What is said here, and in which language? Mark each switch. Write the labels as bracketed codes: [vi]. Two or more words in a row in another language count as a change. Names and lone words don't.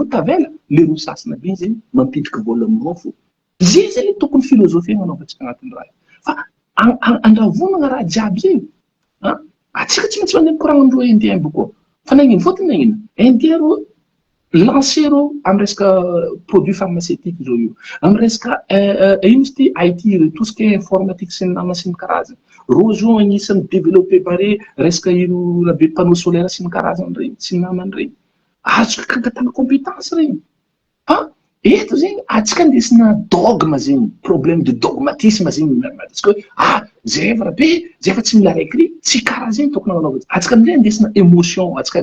[mg] tavela le roa sasana be zegny mampidriky vola aminao fo zay zay le tokony filozofia anaovantsika agnatin'ny raha fa andravonana raha jiaby zegny atsika tsy maintsy mandeha mikoragnandreo indien bokoa fa nagnino fôtony nagnino indien ro lancero amy resaka [fr] produit pharmaceutique [mg] zao io amy resaka ino izy ty IT [fr] tout ce qui est informatique [mg] sy ny nama sy ny karazany ro zao agnisan'ny développé bare resaka iro rabe [fr] panneau solaire [mg] sy ny karazany regny sy ny namany regny azoka kangatana compétence regny eto zegny atsika andesina dogme zegny [fr] problème de dogmatisme [mg] zegny atsika hoe zay efa rabe zay efa tsy mila raiky ry tsy karaha zegny tokony agnanaova atsika amizay andesina émotion atsika